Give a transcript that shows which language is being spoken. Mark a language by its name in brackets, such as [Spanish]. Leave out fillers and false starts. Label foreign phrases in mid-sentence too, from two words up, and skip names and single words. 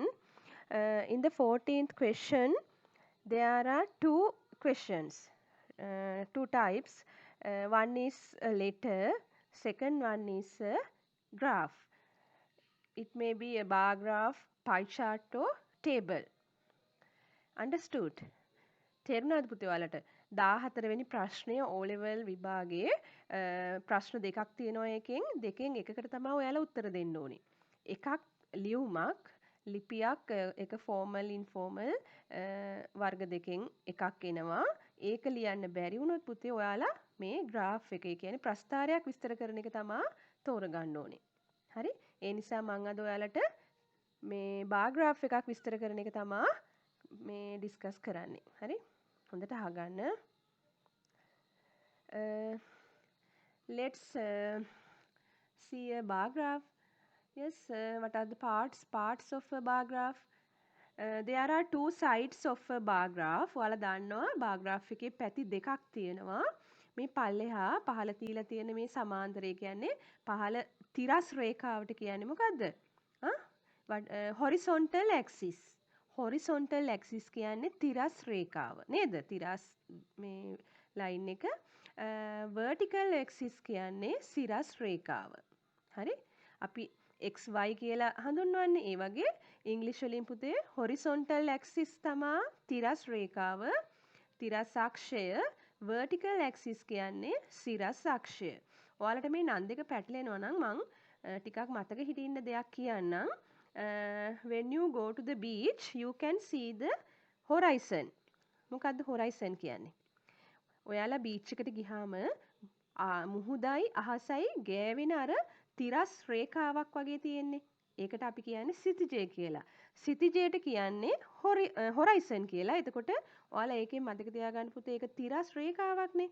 [English] In the 14th question, there are two questions, two types. One is a letter, second one is a graph. It may be a bar graph, pie chart or table. Understood? [Sinhala] තේරුණාද පුතේ ඔයාලට 14 වෙනි ප්‍රශ්නය O level විභාගයේ ප්‍රශ්න දෙකක් තියෙනවා දෙකෙන් එකකට තමයි ඔයාලා උත්තර දෙන්න ඕනේ. එකක් ලියුමක් ලිපියක් එක [English] formal informal [Sinhala] වර්ග දෙකෙන් එකක් එනවා. ඒක ලියන්න බැරි වුණොත් පුතේ ඔයාලා මේ graph එක කියන්නේ ප්‍රස්ථාරයක් විස්තර කරන එක තමයි තෝරගන්න ඕනේ. හරි? ඒ නිසා මම අද ඔයාලට මේ [English] bar graph [Sinhala] එකක් විස්තර කරන එක තමයි මේ ඩිස්කස් කරන්නේ. හරි? හොඳට අහගන්න. [English] Let's see a bar graph. Yes, what are the parts of a bar graph? There are two sides of a bar graph. [Sinhala] ඔයාලා දන්නවා [English] bar graph [Sinhala] එකේ පැති දෙකක් තියෙනවා. මේ පල්ලෙහා පහළ තියලා තියෙන මේ සමාන්තරය කියන්නේ පහළ තිරස් රේඛාවට කියන්නේ මොකද්ද? [English] horizontal axis. horizontal axis [Sinhala] කියන්නේ තිරස් රේඛාව නේද? තිරස් මේ ලයින් එක [English] vertical axis [Sinhala] කියන්නේ සිරස් රේඛාව. හරි? අපි XY කියලා හඳුන්වන්නේ ඒ වගේ ඉංග්‍රීසි වලින් පුතේ [English] horizontal axis [Sinhala] තමා තිරස් රේඛාව, තිරස් අක්ෂය, [English] vertical axis [Sinhala] කියන්නේ සිරස් අක්ෂය. ඔයාලට මේ නම් දෙක පැටලෙනවා නම් මං ටිකක් මතක හිටින්න දෙයක් කියන්නම්. [English] When you go to the beach you can see the horizon. [Sinhala] මොකද්ද horizon කියන්නේ? ඔයාලා බීච් එකට ගියාම මුහුදයි අහසයි ගෑවෙන අර තිරස් රේඛාවක් වගේ තියෙන්නේ. ඒකට අපි කියන්නේ සිතිජය කියලා. සිතිජයට කියන්නේ horizon කියලා. එතකොට ඔයාලා ඒකෙන් මතක තියාගන්න පුතේ ඒක තිරස් රේඛාවක්නේ.